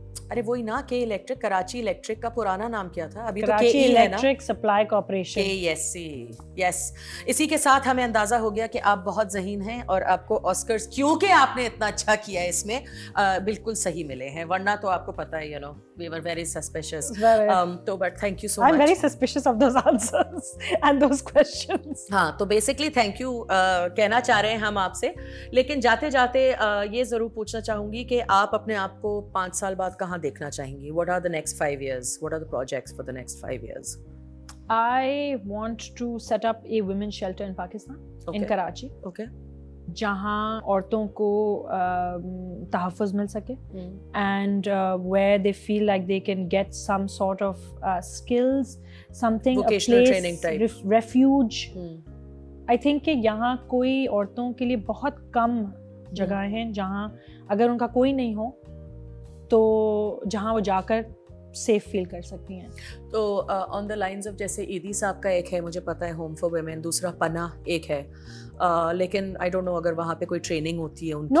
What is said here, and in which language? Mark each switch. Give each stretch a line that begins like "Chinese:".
Urdu: ارے وہی نا کے الیکٹرک. کراچی الیکٹرک کا پرانا نام کیا تھا؟ ابھی تو کراچی الیکٹرک سپلائی کارپوریشن. یس. اسی کے ساتھ ہمیں اندازہ ہو گیا کہ آپ بہت ذہین ہیں اور آپ کو آسکرز کیونکہ آپ نے اتنا اچھا کیا ہے اس میں بالکل صحیح ملے ہیں, ورنہ تو آپ کو پتہ ہے
English: we were very suspicious. تو but thank you so much. I'm very suspicious of those answers and those questions.
Urdu: ہاں تو بیسکلی thank you کہنا چاہ رہے ہیں ہم آپ سے, لیکن جاتے جاتے یہ ضرور پوچھنا چاہوں گی کہ آپ اپنے آپ کو 5 سال بعد کہاں دیکھنا چاہیں گی؟
English: What are the next 5 years? What are the projects for the next 5 years? I want to set up a women's shelter in Pakistan, in Karachi. Okay.
Urdu: جہاں عورتوں کو تحفظ مل سکے
English: and where they feel like they can get some sort of skills, something, vocational a training type, refuge.
Urdu: I think کہ یہاں کوئی عورتوں کے لیے بہت کم جگہیں ہیں جہاں اگر ان کا کوئی نہیں ہو تو جہاں وہ جا کر سیف فیل کر سکتی ہیں. تو آن دا لائنز آف جیسے ایدی صاحب کا ایک ہے مجھے پتہ ہے ہوم فار ویمن, دوسرا پناہ ایک ہے, لیکن آئی ڈونٹ نو اگر وہاں پہ کوئی ٹریننگ ہوتی ہے ان کی.